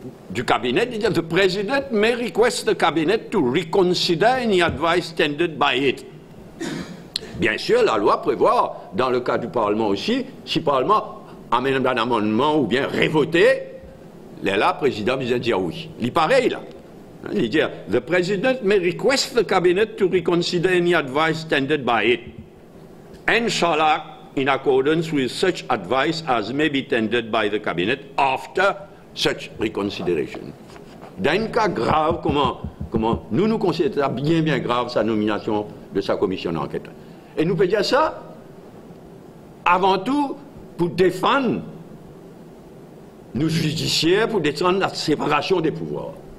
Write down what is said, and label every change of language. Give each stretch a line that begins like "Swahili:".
French: du cabinet, il dit
English: « The President may request the cabinet to reconsider any advice tendered by it ».
French: Bien sûr, la loi prévoit, dans le cas du Parlement aussi, si le Parlement amène un amendement ou bien révoté, là, le président vient dire oui. Il est pareil, là. Il dit
English: « The President may request the cabinet to reconsider any advice tendered by it, and shall act in accordance with such advice as may be tendered by the cabinet after such reconsideration ».
French: Dans un cas grave, comment nous considérons bien grave sa nomination de sa commission d'enquête. Et nous pouvons dire ça, avant tout, pour défendre nos judiciaires, pour défendre la séparation des pouvoirs.